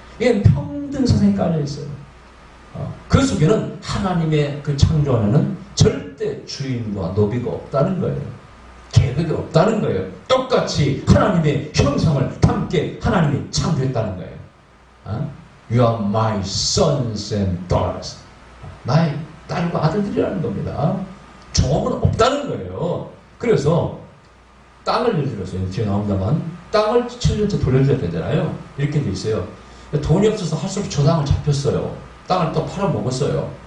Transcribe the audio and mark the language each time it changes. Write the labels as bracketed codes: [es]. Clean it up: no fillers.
[ko] 이게 평등사상이 깔려 있어요. 그 속에는 하나님의 그 창조 안에는 절대 주인과 노비가 없다는 거예요. 계급이 없다는 거예요. 똑같이 하나님의 형상을 함께 하나님이 창조했다는 거예요. [en] You are my sons and daughters. [ko] 나의 딸과 아들들이라는 겁니다. 종업은 없다는 거예요. 그래서 땅을 예를 들어서 뒤에 나옵니다만 땅을 7년째 돌려줘야 되잖아요. 이렇게 돼 있어요. 돈이 없어서 할 수 없이 저 땅을 잡혔어요. 땅을 또 팔아먹었어요.